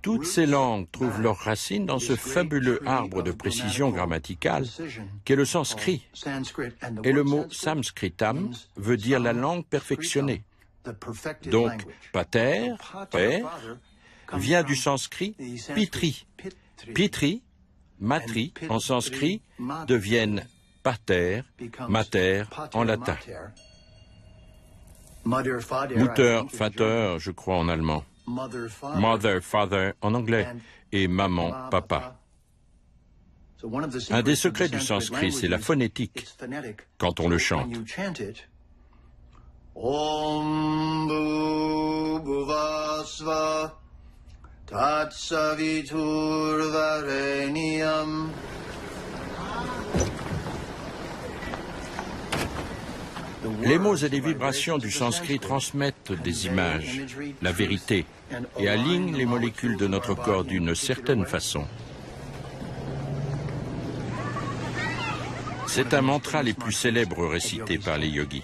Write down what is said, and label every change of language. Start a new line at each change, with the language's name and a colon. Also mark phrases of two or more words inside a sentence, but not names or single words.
French: Toutes ces langues trouvent leurs racines dans ce fabuleux arbre de précision grammaticale qu'est le sanskrit. Et le mot samskritam veut dire la langue perfectionnée. Donc, pater, père, vient du sanskrit pitri.
Sanskrit: Pitri, matri
French: en sanskrit, deviennent
Latin: pater, mater
French: en latin.
German: Mutter, Vater,
French: je crois en allemand.
English: Mother, father
French: en anglais. Et maman, papa. Un des secrets du sanskrit, c'est la phonétique, quand on le chante.
Sanskrit: Om bhuvasva tatsaviturvarenyam.
French: Les mots et les vibrations du sanskrit transmettent des images, la vérité, et alignent les molécules de notre corps d'une certaine façon. C'est un mantra les plus célèbres récités par les yogis.